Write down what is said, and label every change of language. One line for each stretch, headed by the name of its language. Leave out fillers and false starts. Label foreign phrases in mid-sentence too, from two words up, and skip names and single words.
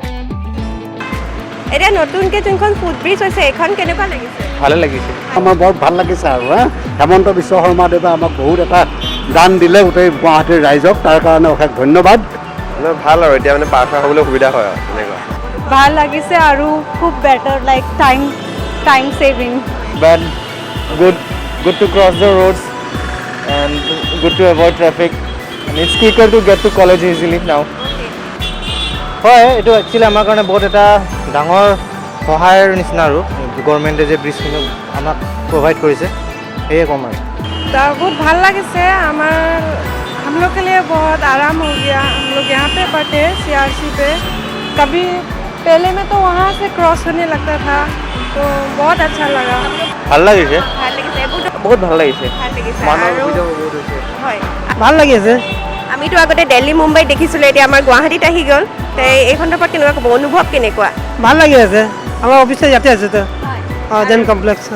Assamese: এতিয়া নতুনকৈ যোনখন ফুটব্ৰিজ হৈছে এইখন কেনেকুৱা লাগিছে? ভালে লাগিছে, আমাৰ বৰ ভাল লাগিছে আৰু হেমন্ত বিশ্ব শৰ্মাদেৱে আমাক বহুত এটা দান দিলে গোটেই গুৱাহাটীৰ ৰাইজক, তাৰ কাৰণে অশেষ ধন্যবাদ। মানে ভাল আৰু এতিয়া মানে পাৰ হ'বলৈ সুবিধা হয় আৰু তেনেকুৱা। ভাল লাগিছে আৰু খুব বেটাৰ,
English: like time saving. But good to cross the roads and good to avoid traffic and it's quicker to get to college easily now.
Assamese: হয়, এইটো একচুৱেলি আমাৰ কাৰণে বহুত এটা ডাঙৰ সহায়ৰ নিচিনা আৰু গভৰ্ণমেণ্টে যে ব্ৰিজখিনি আমাক প্ৰভাইড কৰিছে সেয়ে ক'ম আৰু।
Hindi: बहुत
Assamese: ভাল লাগিছে
Hindi: हम लोग के लिए बहुत आराम हो गया। हम लोग यहाँ पे बैठे CRC पे, कभी पहले में तो वहाँ से क्रॉस होने लगता था, तो बहुत अच्छा लगा।
Assamese: ভাল লাগিছে, বহুত ভাল লাগিছে, ভাল লাগিছে। আমিতো আগতে দিল্লী মুম্বাইত দেখিছিলোঁ, এতিয়া আমাৰ গুৱাহাটীত আহি গ'ল। এই সন্দৰ্ভত কেনেকুৱা ক'ব, অনুভৱ কেনেকুৱা? ভাল লাগি আছে, আমাৰ অফিচে ইয়াতে আছে তো জেন কমপ্লেক্সত।